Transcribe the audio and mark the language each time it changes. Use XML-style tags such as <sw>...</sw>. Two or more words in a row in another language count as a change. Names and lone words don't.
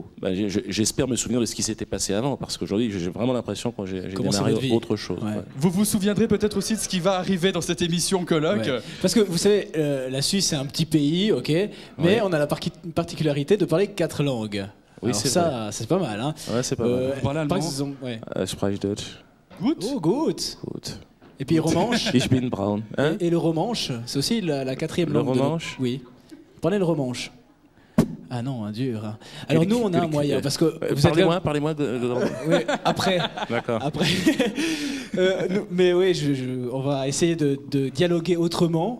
<fr>J'espère me souvenir de ce qui s'était passé avant, parce qu'aujourd'hui, j'ai vraiment l'impression que j'ai Commencer démarré votre vie. autre chose. Ouais. Ouais. Vous vous souviendrez peut-être aussi de ce qui va arriver dans cette émission colloque. Ouais. Parce que vous savez, la Suisse c'est un petit pays, ok, mais Ouais. on a la particularité de parler 4 langues. Oui, Alors c'est ça, vrai. c'est pas mal. Hein. Ouais, c'est pas mal. Vous parlez allemand? par exemple, ouais.</fr> <de>Sprich Deutsch. Gut. Oh, gut. Gut.</de> <fr>Et puis romanche.</fr> <de>Ich bin braun.</de> <fr>Hein? Et le romanche, c'est aussi la 4e Le langue. romanche? Oui. Parlez le romanche. Ah non, hein, dur. Hein. Alors nous, on a un moyen parce que vous êtes Parlez-moi de... Oui, après. D'accord. Après. Mais oui, on va essayer de dialoguer autrement.</fr>